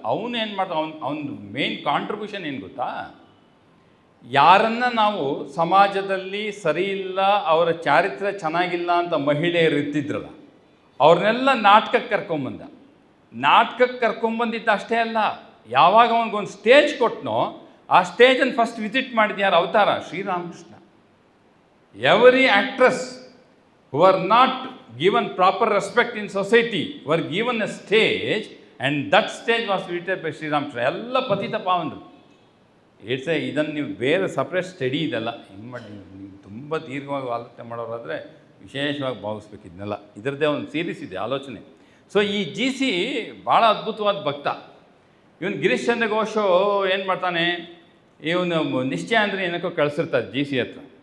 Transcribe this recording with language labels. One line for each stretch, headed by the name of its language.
Kannada: ಅವನು ಏನು ಮಾಡ್ದ, ಅವ್ನ ಮೇನ್ ಕಾಂಟ್ರಿಬ್ಯೂಷನ್ ಏನು ಗೊತ್ತಾ? ಯಾರನ್ನು ನಾವು ಸಮಾಜದಲ್ಲಿ ಸರಿ ಇಲ್ಲ, ಅವರ ಚಾರಿತ್ರ್ಯ ಚೆನ್ನಾಗಿಲ್ಲ ಅಂತ ಮಹಿಳೆಯರು ಇರ್ತಿದ್ರಲ್ಲ, ಅವ್ರನ್ನೆಲ್ಲ ನಾಟಕಕ್ಕೆ ಕರ್ಕೊಂಬಂದ. ನಾಟಕಕ್ಕೆ ಕರ್ಕೊಂಬಂದಿದ್ದ ಅಷ್ಟೇ ಅಲ್ಲ, ಯಾವಾಗ ಅವನಿಗೊಂದು ಸ್ಟೇಜ್ ಕೊಟ್ಟನೋ ಆ ಸ್ಟೇಜನ್ನು ಫಸ್ಟ್ ವಿಸಿಟ್ ಮಾಡಿದ್ಯಾರು? ಅವತಾರ Sri Ramakrishna.
English: Every actress who are not given proper respect in society were given a stage, and that stage was visited by Sri Ramakrishna. ಎಲ್ಲ ಪತಿತ ಪಾವನರು. ಇದನ್ನು ನೀವು ಬೇರೆ separate study ಇದೆಲ್ಲ ಹಿಂಗೆ ಮಾಡಿ, ನೀವು ತುಂಬ ದೀರ್ಘವಾಗಿ ಆಲೋಚನೆ ಮಾಡೋರಾದರೆ ವಿಶೇಷವಾಗಿ ಭಾವಿಸ್ಬೇಕು ಇದನ್ನೆಲ್ಲ. ಇದರದ್ದೇ ಒಂದು ಸೀರೀಸ್ ಇದೆ ಆಲೋಚನೆ. ಸೊ ಈ GC ಭಾಳ ಅದ್ಭುತವಾದ ಭಕ್ತ. ಇವನು ಗಿರೀಶ್ ಚಂದ್ರ ಘೋಷ್ ಏನು ಮಾಡ್ತಾನೆ, ಇವನು ನಿಶ್ಚಯ ಅಂದರೆ ಏನಕ್ಕೋ ಕಳಿಸಿರ್ತಾರೆ GC ಹತ್ರ.